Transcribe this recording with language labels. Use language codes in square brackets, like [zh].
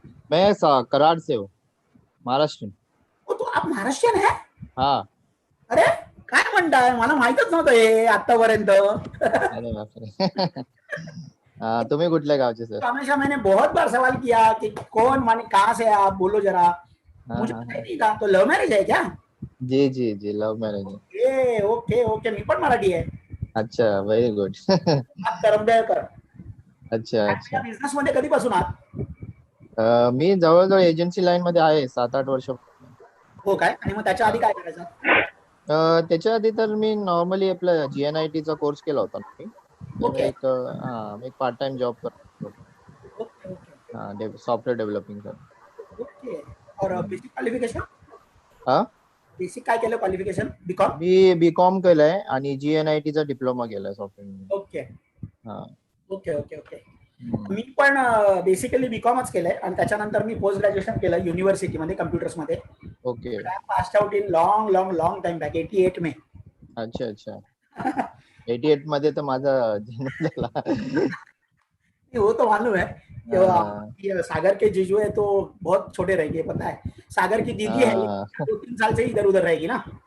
[hi] मैं कराड से हूँ, महाराष्ट्र। ओ, तो आप महाराष्ट्रीयन है? हाँ। [mr] अरे, काय म्हणताय, मला माहितच नव्हतं हे आतापर्यंत. अरे बापरे. तुम्ही कुठल्या गावचे सर? [hi] हमेशा मैंने बहुत बार सवाल किया कि कौन, माने कहाँ से आप, बोलो जरा। हाँ मुझे हाँ पता ही हाँ। नहीं था। तो लव मैरिज है क्या? जी जी जी, लव मैरिज है। [mr] ओके ओके ओके, मी पण मराठी आहे. [hi] अच्छा, [en] Very good. [hi] आप करंबेळकर. अच्छा [mr] आणि या अच्छा. बिझनेस मध्ये कधीपासून आहात? मी जवळजवळ एजन्सी लाईन मध्ये आहे 7-8 वर्ष. हो काय? आणि मग त्याच्या आधी हा. काय करायचं? त्याच्या आधी तर मी नॉर्मली आपला GNIT चा कोर्स केला होता मी. तर ओके मी एक पार्ट टाइम जॉब करतो. ओके ओके हा, सॉफ्टवेअर डेव्हलपिंग कर. [hi] ओके. और बेसिक क्वालिफिकेशन? हा. [mr] बेसिक काय केलं क्वालिफिकेशन? बीकॉम? मी BCom केलंय आणि GNIT चा डिप्लोमा केलाय सॉफ्टवेअर. ओके हा. Okay okay okay. हम्म. मी पण बेसिकली बीकॉमच केलंय आणि त्याच्यानंतर मी पोस्ट ग्रॅज्युएशन केलं युनिव्हर्सिटीमध्ये कम्प्युटर्समध्ये. Okay. [en] Passed out in long long long time back 88 में. [mr] अच्छा अच्छा. 88 मध्ये तर माझा जन्म झाला. [hi] वो तो मालूम है कि हा, ये सागर के जीजू है तो बहुत छोटे रहेंगे, पता है। सागर की दीदी है हा, लेकिन 2-3 साल से इधर उधर रहेगी ना।